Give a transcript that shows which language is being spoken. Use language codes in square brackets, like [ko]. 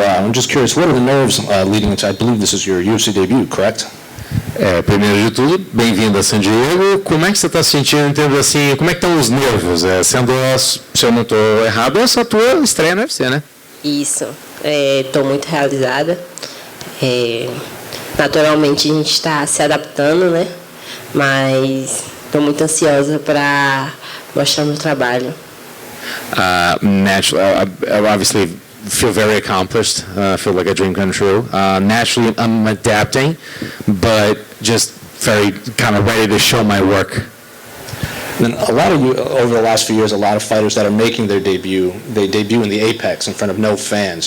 [en] I'm just curious, what are the nerves leading into, I believe this is your UFC debut, correct? [pt] Primeiro de tudo, bem-vindo a San Diego. Como é que você está se sentindo, entendendo assim, como é que estão os nervos? Se eu não estou errado, é só a tua estreia no UFC, né? Isso, estou muito realizada. Naturalmente a gente está se adaptando, né? Mas estou muito ansiosa para mostrar meu trabalho. [en] Naturally, I obviously feel very accomplished. Feel like a dream come true. Naturally, I'm adapting, but just very kind of ready to show my work. And a lot of you, over the last few years, a lot of fighters that are making their debut, they debut in the Apex in front of no fans.